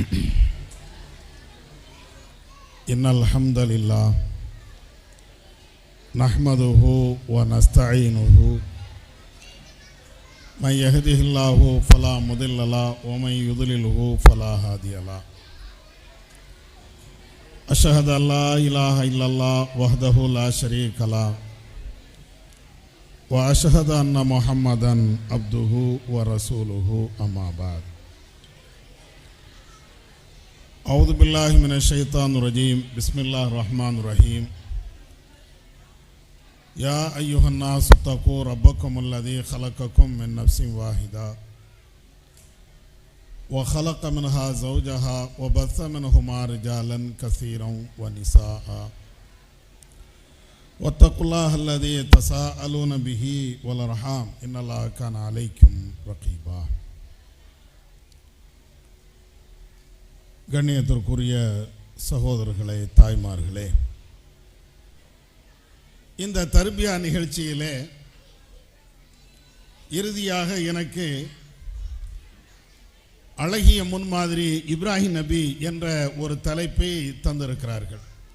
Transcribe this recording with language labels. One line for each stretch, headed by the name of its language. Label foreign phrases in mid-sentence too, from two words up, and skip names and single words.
Arabic: إن الحمد لله نحمده ونستعينه من يهده الله فلا مضل له ومن يضلل فلا هادي له. أشهد أن لا إله إلا الله وحده لا شريك له وأشهد أن محمدًا عبده ورسوله أما بعد. أعوذ بالله من الشيطان الرجيم. بسم الله الرحمن الرحيم. يا أيها الناس اتقوا ربكم الذي خلقكم من نفس واحدة وخلق منها زوجها وبث منهما رجالا كثيرا ونساء واتقوا الله الذي تساءلون به والأرحام إن الله كان عليكم رقيبا.
Tamil: கண்ணியத்திற்குரிய சகோதரர்களே, தாய்மார்களே, இந்த தர்பியா நிகழ்ச்சியிலே இறுதியாக எனக்கு அழகிய முன்மாதிரி இப்ராஹிம் நபி என்ற ஒரு தலைப்பை தந்திருக்கிறார்கள்.